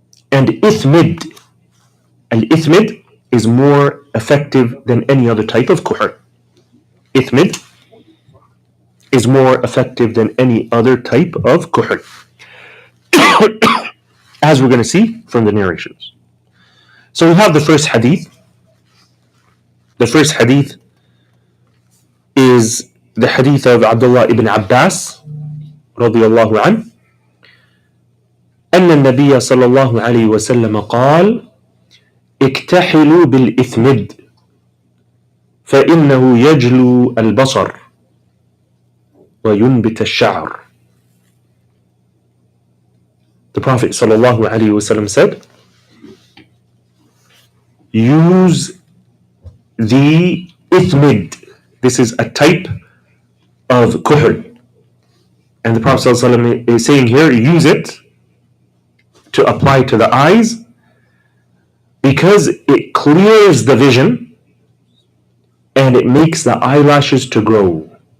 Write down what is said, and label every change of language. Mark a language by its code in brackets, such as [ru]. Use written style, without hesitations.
[en] And al-ithmid is more effective than any other type of Kohl. Ithmid is more effective than any other type of Kohl, as we're going to see from the narrations. So we have the first hadith. The first hadith is the hadith of Abdullah ibn Abbas [ar] رضي الله عنه أن النبي صلى الله عليه وسلم قال اكتحلوا بالإثمد فإنه يجلو البصر وينبت الشعر. [en] The Prophet صلى الله عليه وسلم said, use the ithmid. This is a type of Kohl. And the Prophet ﷺ is saying here, use it to apply to the eyes because it clears the vision and it makes the eyelashes to grow.